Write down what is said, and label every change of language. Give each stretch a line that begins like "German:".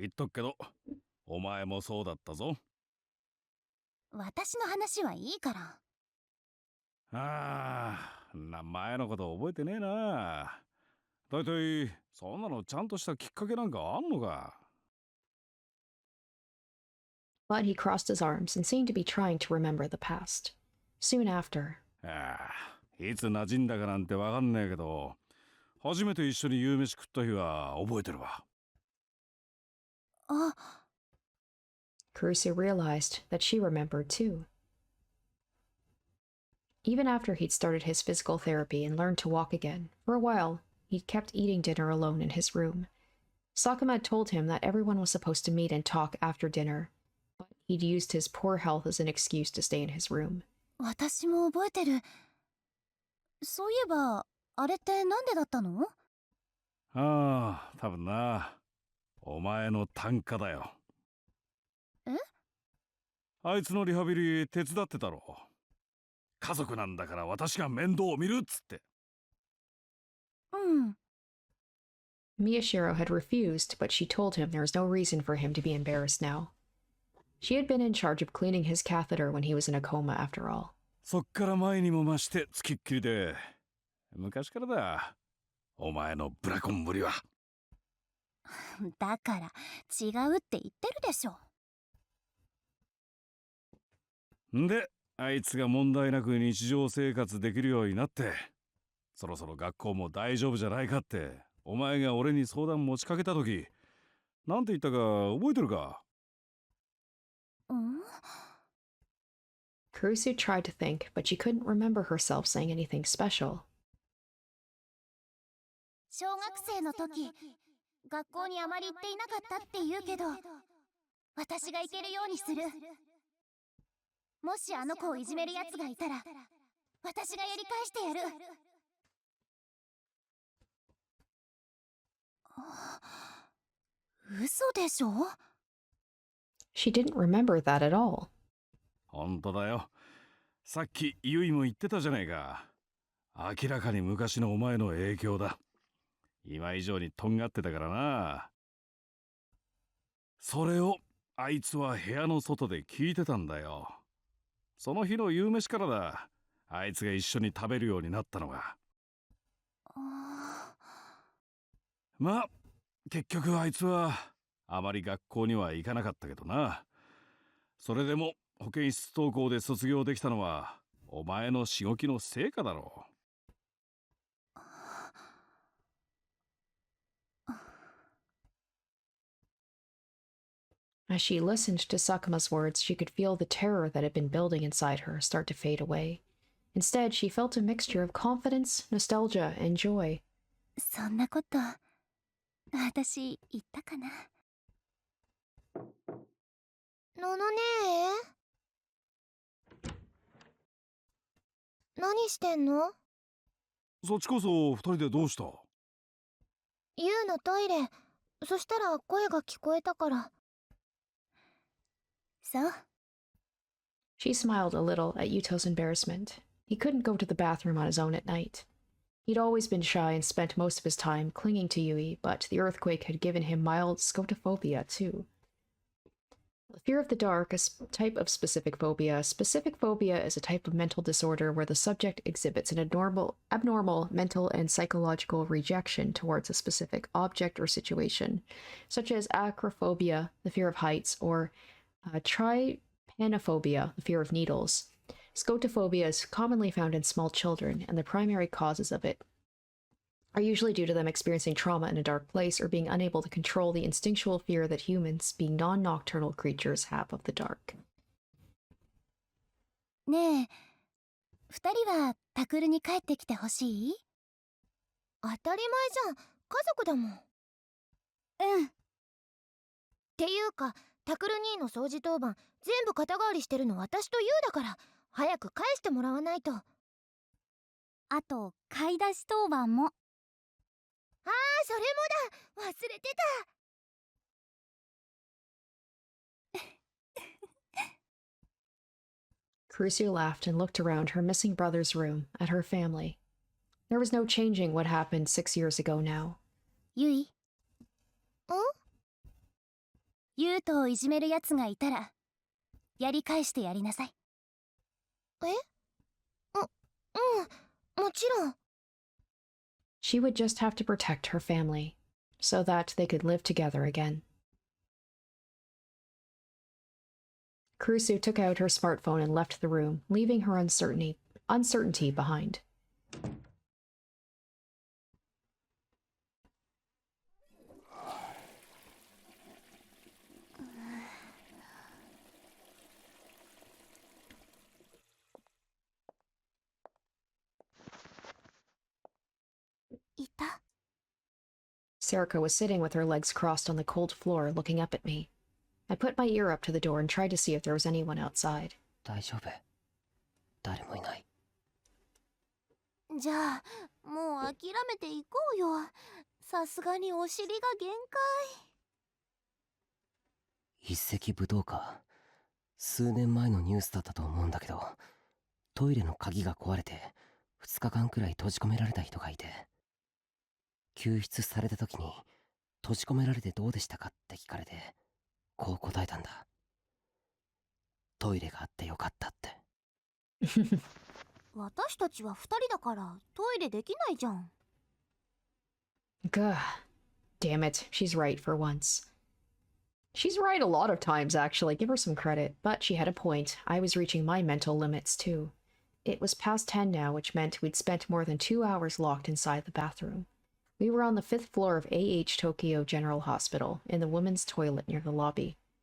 Japanese: 言っとくけど、お前もそうだったぞ。私の話はいいから。前のこと覚えてねえな。だいたいそんなのちゃんとしたきっかけなんかあんのか。
English: But he crossed his arms and seemed to be trying to remember the past. Soon after,
Japanese: いつ馴染んだかなんてわかんねえけど、初めて一緒に夕飯食った日は覚えてるわ。
English: Kurusu realized that she remembered too. Even after he'd started his physical therapy and learned to walk again, for a while, he'd kept eating dinner alone in his room. Sakuma had told him that everyone was supposed to meet and talk after dinner, but he'd used his poor health as an excuse to stay in his room.
Japanese: 私も覚えてる。そういえば、あれってなんでだったの？多分な。お前の単価だよ。あいつのリハビリ手伝ってたろ。家族なんだから私が面倒を見るっつって。
English: Miyashiro had refused, but she told him there was no reason for him to be embarrassed now. She had been in charge of cleaning his catheter when he was in a coma after all.
Japanese: そっから前にも増してつきっきりで、昔からだ。お前のブラコンぶりは。だから違うって言ってるでしょ。んで、あいつが問題なく日常生活できるようになって、そろそろ学校も大丈夫じゃないかって、お前が俺に相談持ちかけたとき、なんて言ったか覚えてるか？
English: Kurusu tried to think, but she couldn't remember herself saying anything special.
Japanese: 小学生の時、学校にあまり行っていなかったって言うけど、私が行けるようにする。もしあの子をいじめるやつがいたら、私がやり返してやる。嘘でしょ？
English: She didn't remember that at all.
Japanese: 本当だよ。さっきユイも言ってたじゃないか。明らかに昔のお前の影響だ。今以上にとんがってたからな。それをあいつは部屋の外で聞いてたんだよ。その日の夕飯からだ。あいつが一緒に食べるようになったのが。まあ、結局あいつはあまり学校には行かなかったけどな。それでも保健室登校で卒業できたのはお前のしごきの成果だろう。
English: As she listened to Sakuma's words, she could feel the terror that had been building inside her start to fade away. Instead, she felt a mixture of confidence, nostalgia, and joy.
Japanese: そんなこと、私言ったかな？ののねえ、何してんの？そっちこそ二人でどうした？ユウのトイレ。そしたら声が聞こえたから。そう。
English: She smiled a little at Yuto's embarrassment. He couldn't go to the bathroom on his own at night. He'd always been shy and spent most of his time clinging to Yui, but the earthquake had given him mild scotophobia, too. The fear of the dark, a type of specific phobia. Specific phobia is a type of mental disorder where the subject exhibits an abnormal mental and psychological rejection towards a specific object or situation, such as acrophobia, the fear of heights, or trypanophobia, the fear of needles. Scotophobia is commonly found in small children, and the primary causes of it are usually due to them experiencing trauma in a dark place or being unable to control the instinctual fear that humans, being non-nocturnal creatures, have of the dark.
Japanese: ねえ、二人はタクルに帰ってきてほしい？当たり前じゃん。家族だもん。うん。っていうか、タクル兄の掃除当番全部肩代わりしてるの私とユウだから、早く返してもらわないと。あと、買い出し当番も。ああ、それもだ。忘れてた。
English: Kurusu laughed and looked around her missing brother's room, at her family. There was no changing what happened 6 years ago now.
Japanese: ユイ。ん？ユウトをいじめるやつがいたら、やり返してやりなさい。え？もちろん。
English: She would just have to protect her family, so that they could live together again. Kurusu took out her smartphone and left the room, leaving her uncertainty behind. Sarika was sitting with her legs crossed on the cold floor, looking up at me. I put my ear up to the door and tried to see if there was anyone outside.
Japanese: 大丈夫。誰もいない。じゃあ、もう諦めていこうよ。さすがにお尻が限界。一石武道家。数年前のニュースだったと思うんだけど、トイレの鍵が壊れて2日間くらい閉じ込められた人がいて、救出された時に閉じ込められてどうでしたかって聞かれて、こう答えたんだ。トイレがあってよかったって。私たちは2人だからトイレできないじゃん。
English: Gah. Damn it, she's right for once. She's right a lot of times, actually. Give her some credit. But she had a point. I was reaching my mental limits, too. It was past 10 now, which meant we'd spent more than 2 hours locked inside the bathroom. We were on the 5th floor of AH Tokyo General Hospital, in the women's toilet near the lobby.